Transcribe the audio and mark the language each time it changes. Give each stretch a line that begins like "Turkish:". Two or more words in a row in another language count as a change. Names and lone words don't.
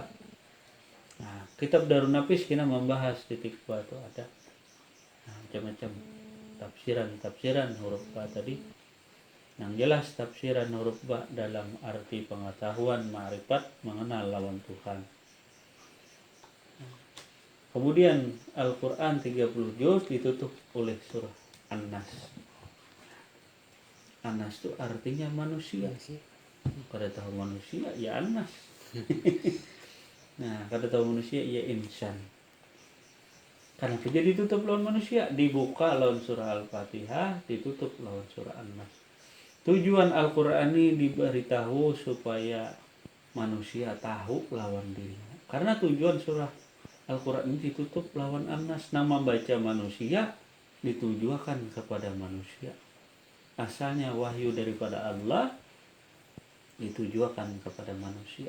Indonesian: Kitab Darun Nafis kita membahas titik ba itu ada macam-macam tafsiran huruf ba tadi.
Banjar: Yang jelas tafsiran huruf ba dalam arti pengetahuan ma'rifat mengenal lawan Tuhan.
Indonesian: Kemudian Al-Quran 30 juz ditutup oleh surah An-Nas. An-Nas itu artinya manusia.
Banjar: Kada tahu manusia ya An-Nas. Kada tahu manusia ya insan. Karena jadi ditutup lawan manusia, dibuka lawan surah Al-Fatihah, ditutup lawan surah An-Nas. Tujuan Al-Quran ini diberitahu supaya manusia tahu lawan dirinya. Karena tujuan surah Al-Quran ini ditutup lawan An-Nas.
Indonesian: Nama baca manusia ditujukan kepada manusia. Asalnya wahyu daripada Allah, ditujukan kepada manusia.